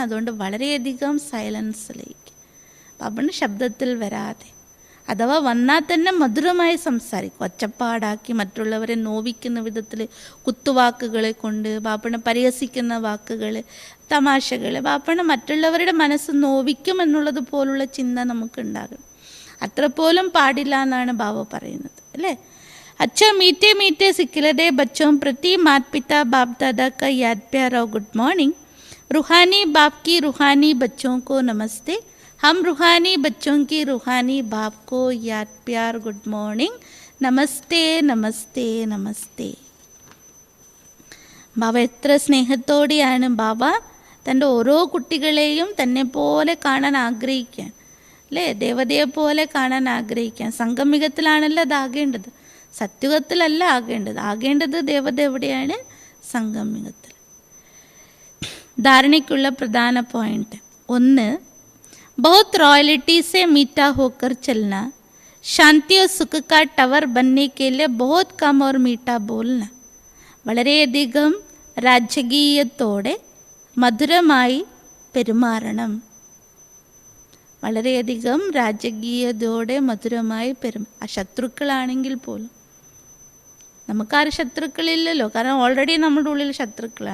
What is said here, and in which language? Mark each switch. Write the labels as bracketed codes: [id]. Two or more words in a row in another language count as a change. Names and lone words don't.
[ml] അതുകൊണ്ട് വളരെയധികം സൈലൻസിലേക്ക്, ബാബന് ശബ്ദത്തിൽ വരാതെ, അഥവാ വന്നാൽ തന്നെ മധുരമായി സംസാരിക്കും. ഒച്ചപ്പാടാക്കി മറ്റുള്ളവരെ നോവിക്കുന്ന വിധത്തിൽ കുത്തുവാക്കുകളെ കൊണ്ട്, ബാപ്പണ പരിഹസിക്കുന്ന വാക്കുകൾ, തമാശകൾ, ബാപ്പണ മറ്റുള്ളവരുടെ മനസ്സ് നോവിക്കും എന്നുള്ളത് പോലുള്ള ചിന്ത നമുക്കുണ്ടാകും. അത്ര പോലും പാടില്ല എന്നാണ് ബാബ പറയുന്നത് അല്ലേ. [hi] अच्छा मीठे मीठे सिखिलदे बच्चों प्रति माता पिता बाप दादा का याद प्यार और [en] good morning. [hi] रूहानी बाप की रूहानी बच्चों को नमस्ते. हम रूहानी बच्चों की रूहानी बाप को याद प्यार [en] good morning. [ml] നമസ്തേ നമസ്തേ നമസ്തേ. ബാബ എത്ര സ്നേഹത്തോടെയാണ് ബാബ തൻ്റെ ഓരോ കുട്ടികളെയും തന്നെ പോലെ കാണാൻ ആഗ്രഹിക്കാൻ അല്ലേ. ദേവതയെ പോലെ കാണാൻ ആഗ്രഹിക്കാൻ. സംഗമികത്തിലാണല്ലോ അതാകേണ്ടത്, സത്യുഗത്തിലല്ല ആകേണ്ടത് ദേവത എവിടെയാണ്? സംഗമികത്തിൽ. ധാരണയ്ക്കുള്ള പ്രധാന പോയിന്റ് 1, [hi] बहुत रॉयल्टी से मीठा होकर चलना, शांति और सुख का टवर बनने के लिए बहुत कम और मीठा बोलना. [ml] വളരെയധികം രാജകീയത്തോടെ മധുരമായി പെരുമാറണം. വളരെയധികം രാജകീയതയോടെ മധുരമായി ആ ശത്രുക്കളാണെങ്കിൽ പോലും. നമുക്കാരും ശത്രുക്കളില്ലല്ലോ, കാരണം ഓൾറെഡി നമ്മുടെ ഉള്ളിൽ ശത്രുക്കളാണ്.